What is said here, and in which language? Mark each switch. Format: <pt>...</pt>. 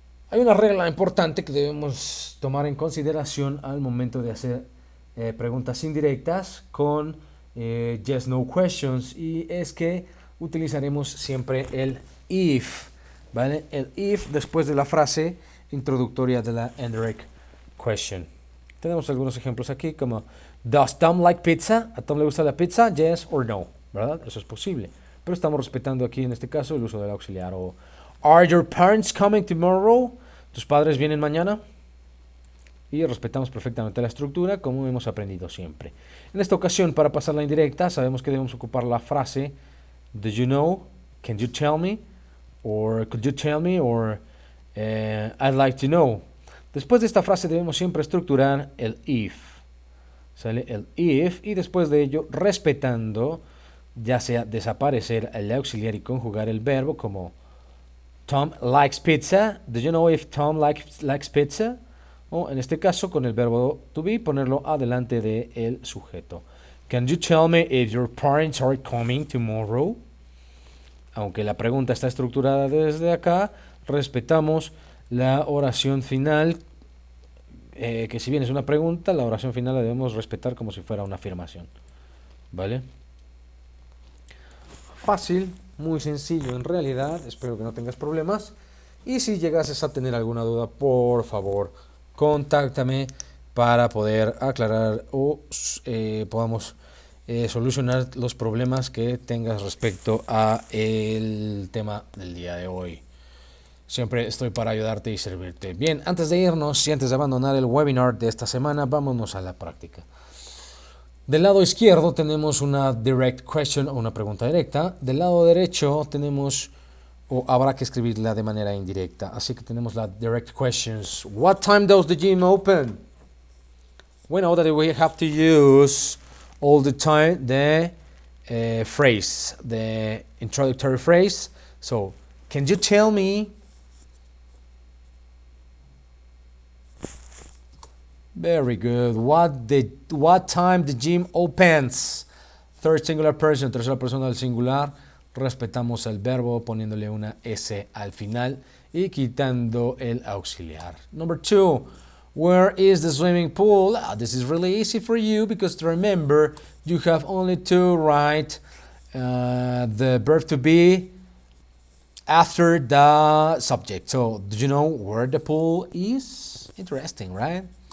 <es>Hay una regla importante que debemos tomar en consideración al momento de hacer preguntas indirectas con</es> <en>yes-no questions,</en> <es>y es que utilizaremos siempre el if, ¿vale? El if después de la frase introductoria de la indirect question. Tenemos algunos ejemplos aquí como</es> <en>does Tom like pizza?</en> <es>¿A Tom le gusta la pizza?</es> <en>Yes or no,</en> <es>¿verdad? Eso es posible. Pero estamos respetando aquí en este caso el uso del auxiliar.</es> <en>O are your parents coming tomorrow?</en> <es>¿Tus padres vienen mañana? Y respetamos perfectamente la estructura como hemos aprendido siempre. En esta ocasión, para pasar la indirecta, sabemos que debemos ocupar la frase</es> <en>do you know? Can you tell me? Or could you tell me? Or I'd like to know.</en> <es>Después de esta frase debemos siempre estructurar el if. ¿Sale? El if, y después de ello, respetando, ya sea desaparecer el auxiliar y conjugar el verbo como</es> <en>Tom likes pizza. Do you know if Tom likes pizza?</en> <es>O en este caso, con el verbo to be, ponerlo adelante del sujeto.</es> <en>Can you tell me if your parents are coming tomorrow?</en> <es>Aunque la pregunta está estructurada desde acá, respetamos la oración final, que si bien es una pregunta, la oración final la debemos respetar como si fuera una afirmación. ¿Vale? Fácil, muy sencillo en realidad, espero que no tengas problemas. Y si llegases a tener alguna duda, por favor, contáctame para poder aclarar o podamos solucionar los problemas que tengas respecto a el tema del día de hoy. Siempre estoy para ayudarte y servirte. Bien, antes de irnos y antes de abandonar el webinar de esta semana, vámonos a la práctica. Del lado izquierdo tenemos una direct question o una pregunta directa. Del lado derecho tenemos, o habrá que escribirla de manera indirecta. Así que tenemos la direct questions.</es> <en>What time does the gym open? We know that we have to use all the time the phrase, the introductory phrase. So, can you tell me? Very good. What time the gym opens? Third singular person,</en> <es>tercera persona del singular. Respetamos el verbo poniéndole una S al final y quitando el auxiliar.</es> <en>Number 2. Where is the swimming pool? This is really easy for you because remember, you have only to write the verb to be after the subject. So, do you know where the pool is? Interesting, right?</en>